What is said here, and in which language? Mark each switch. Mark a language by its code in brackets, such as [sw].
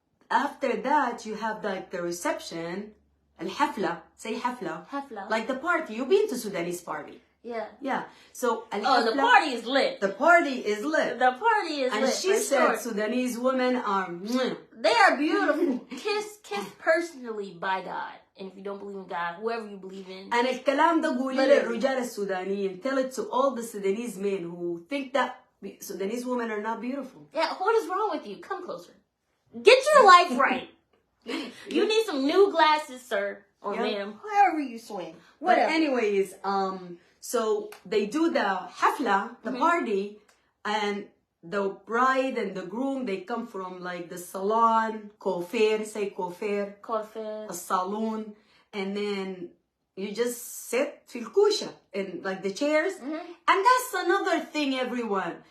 [en] After that, you have like the reception, al-hafla, say hafla, like the party. You've been to Sudanese party. Yeah. So the party is lit. The party is lit. The party is lit. And she said Sudanese women are they are beautiful. Kissed personally by God. And if you don't believe in God, whoever you believe in. [ar] And الكلام ده قولي للرجال السودانيين. [en] Tell it to all the Sudanese men who think that Sudanese women are not beautiful. Yeah, what is wrong with you? Come closer. Get your life right. You need some new glasses, sir. Or ma'am. However you swing. Whatever. But anyways, so they do the hafla, the party, and the bride and the groom, they come from like the salon, coiffeur, say coiffeur, a saloon, and then you just sit [ar] fil kusha [en] in like the chairs, and that's another thing, everyone.